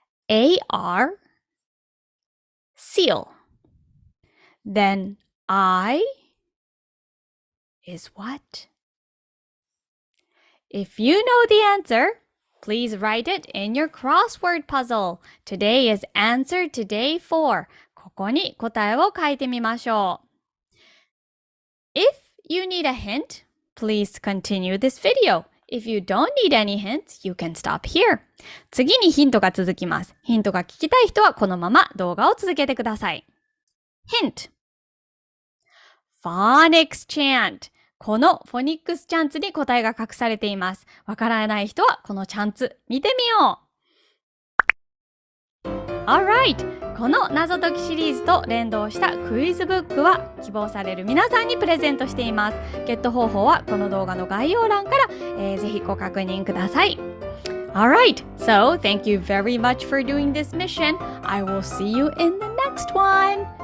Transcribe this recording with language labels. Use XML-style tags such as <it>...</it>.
<en>A, R, seal. Then I is what? If you know the answer, please write it in your crossword puzzle. Today is answer to day 4.</en> <ja>ここに答えを書いてみましょう。</ja> <en>If you need a hint, please continue this video.If you don't need any hints, you can stop here.</en> <ja>次にヒントが続きます。ヒントが聞きたい人はこのまま動画を続けてください。</ja> <en>Hint. Phonics chant.</en> <ja>このフォニックスチャンツに答えが隠されています。わからない人はこのチャンツ見てみよう。</ja> <en>Alright.</en> <ja>この謎解きシリーズと連動したクイズブックは希望される皆さんにプレゼントしています。ゲット方法はこの動画の概要欄から、ぜひご確認ください。</ja> <en>Alright, so thank you very much for doing this mission. I will see you in the next one.</en>